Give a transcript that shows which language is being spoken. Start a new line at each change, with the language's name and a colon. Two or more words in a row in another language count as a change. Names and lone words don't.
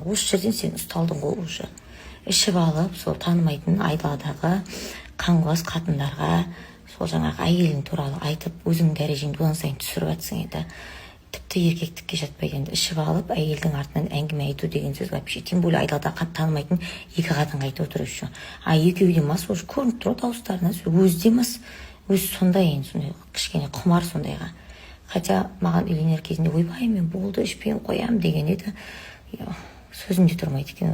Kazakh: Осы жерден сен ұсталдың ғой уже. Ішіп алып, сол танымайтын айдаладағы қаңғыбас қатындарға сол жаңағы әйелің туралы айтып, өзің дәрежеңді одан сайын түсіріп жатсың еді. Тіпті еркектікке жатпайды енді. Ішіп алып, әйелдің артынан әңгіме айту деген сөз вообще.
Russian: Тем более
Kazakh: айдалада танымайтын 2 қатынға айтып отыр еще. Екеуі де мас, уже көрініп тұр дауыстарынан, өзі де мас. Өзі сондай енді, сондай кішкене құмар сондайға. Хотя маған үйленер кезінде ойбай мен болды ішпейін қоям деген еді. Сөзімде тұрмайды екен.